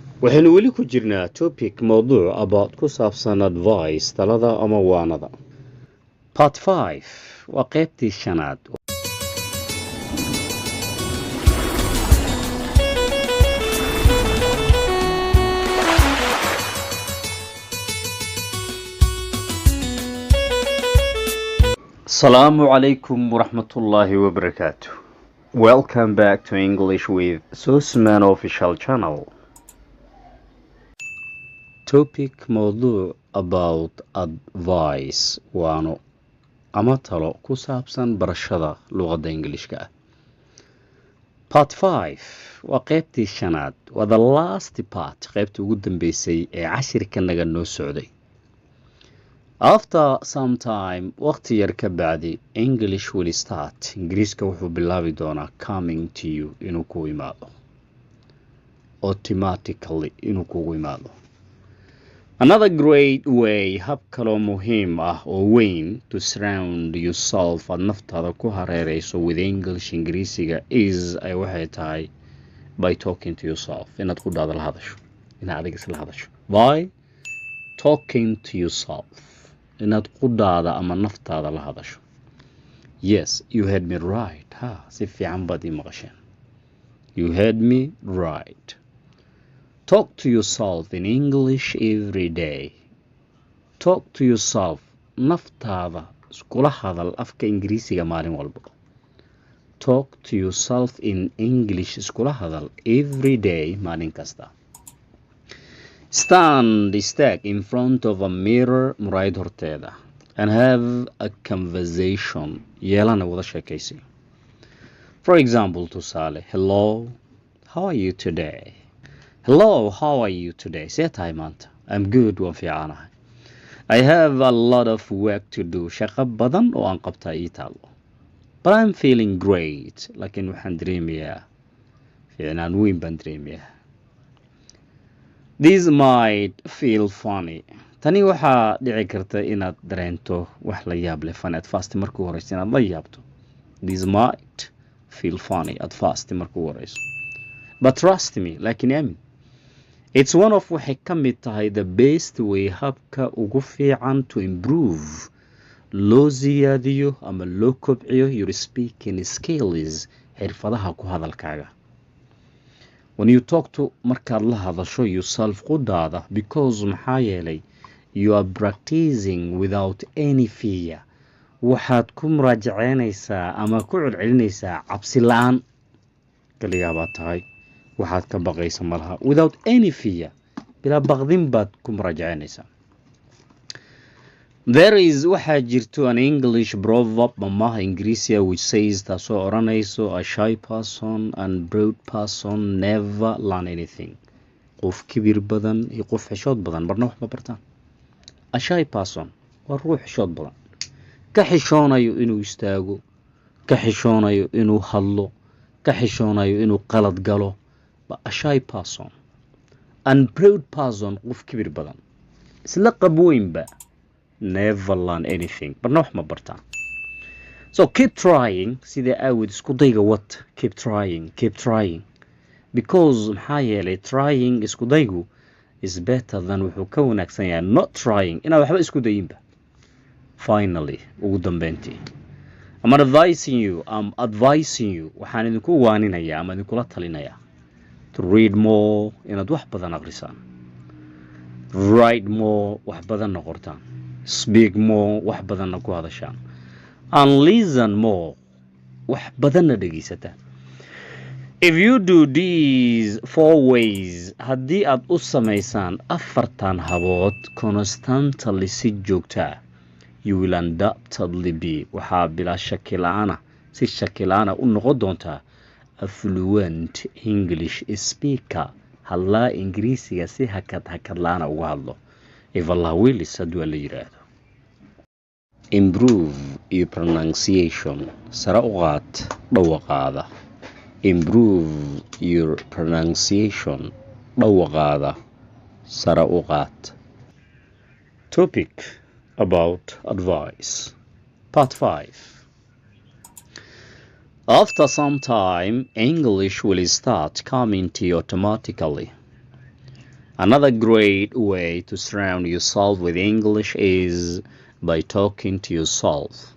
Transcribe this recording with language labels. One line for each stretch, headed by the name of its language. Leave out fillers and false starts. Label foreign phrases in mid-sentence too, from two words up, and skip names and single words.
Somali: waxaynu weli ku jirnaa topic mowduuc about ku saabsan advice talada ama waanada.
English: Part 5
Somali: waa qaybtii shanaad.
Arabic: السلام عليكم ورحمة الله وبركاته.
English: Welcome back to English with Susman official channel.
Somali: Topic mowduuc
English: about advice
Somali: waano ama talo ku saabsan barashada luqadda Ingiriiska ah.
English: Part 5
Somali: waa qaybtii shanaad.
English: waa the last part,
Somali: qaybtii ugu dambeysay ee cashirka naga noo socday.
English: After some time,
Somali: waqti yar ka bacdi,
English: English will start.
Somali: Ingiriiska wuxuu bilaabi doonaa
English: coming to you
Somali: inuu kugu imaado. Automatically inuu kugu imaado. Another great way, hab kaloo muhiim ah oo weyn to surround yourself aad naftaada ku hareerayso with English Ingiriisiga is ay waxay tahay by talking to yourself. Inaad ku dhaada la hadasho. Inaad adiga isla hadasho.
English: By talking to yourself.
Somali: inaad qudaada ama naftaada la hadasho.
English: Yes, you heard me right.
Somali: Si fiican baad ii maqasheen.
English: You heard me right. Talk to yourself in English every day. Talk to yourself.
Somali: Naftaada iskula hadal afka Ingiriisiga maalin walba.
English: Talk to yourself in English
Somali: iskula hadal
English: every day
Somali: maalin kasta.
English: Stand in front of a mirror
Somali: muraayad horteeda
English: and have a conversation.
Somali: yeelana wada sheekaysi.
English: For example, tusaale, hello, how are you today? Hello, how are you today?
Somali: See tahay maanta.
English: I'm good,
Somali: waan fiicanahay.
English: I have a lot of work to do.
Somali: Shaqo badan oo aan qabtaa ii taalo.
English: But I'm feeling great.
Somali: Laakiin waxaan dareemayaa fiicnaan weyn baan dareemayaa.
English: This might feel funny.
Somali: Tani waxaa dhici karta inaad dareento wax la yaab leh
English: funny at first
Somali: markuu horeyso inaad la yaabto.
English: This might feel funny at first
Somali: markuu horeyso.
English: But trust me,
Somali: laakiin aamin.
English: It's one of
Somali: waxay ka mid tahay
English: the best way,
Somali: habka ugu fiican
English: to improve,
Somali: loo ziyaadiyo ama loo kobciyo
English: your speaking skills,
Somali: xirfadaha ku hadalkaaga.
English: When you talk to
Somali: markaad la hadasho
English: yourself qudaada, because
Somali: maxaa yeelay
English: you are practicing without any fear.
Somali: waxaad ku muraajaceynaysaa ama ku celcelinaysaa cabsi la'aan. kaliya baad tahay waxaad ka baqaysa malaha
English: without any fear.
Somali: bilaa baqdin baad ku muraajaceynaysaa.
English: There is
Somali: waxaa jirto
English: an English proverb
Somali: mamaha Ingiriisiga
English: which says
Somali: taasoo oranayso
English: a shy person and proud person never learn anything.
Somali: qof kibir badan iyo qof xishood badan marna wax ma bartaan.
English: A shy person
Somali: waa ruux xishood badan, ka xishoonayo inuu istaago, ka xishoonayo inuu hadlo, ka xishoonayo inuu qalad galo.
English: A shy person and proud person
Somali: qof kibir badan isla qabweynba
English: never learn anything. But no
Somali: ma bartaan.
English: So keep trying.
Somali: Sida aawid isku dayga what?
English: Keep trying. Because
Somali: maxaa yeelay
English: trying
Somali: isku daygu
English: is better than
Somali: wuxuu ka wanaagsan yahay
English: not trying.
Somali: inaad waxba isku dayinba. Finally, ugu dambeyntii,
English: I'm advising you.
Somali: waxaan idinku waaninayaa ama idinkula talinayaa
English: to read more,
Somali: inaad wax badan aqrisaan.
English: Write more,
Somali: wax badan qortaan.
English: Speak more,
Somali: wax badanna ku hadashaan.
English: And listen more,
Somali: wax badanna dhegeysataan.
English: If you do these 4 ways,
Somali: haddii aad u samaysaan 4 habood constantly si joogta,
English: you will undoubtedly be,
Somali: waxaa bilaa shaki la'aana u noqon doontaa
English: a fluent English speaker.
Somali: hadlaa Ingiriisiga si hakad la'aana uga hadlo.
English: If Allah wills,
Somali: hadduu la yiraahdo.
English: Improve your pronunciation.
Somali: sare u qaad dhawaqaada.
English: Improve your pronunciation.
Somali: dhawaqaada sare u qaad.
English: Topic about advice. Part 5. After some time, English will start coming to you automatically. Another great way to surround yourself with English is by talking to yourself.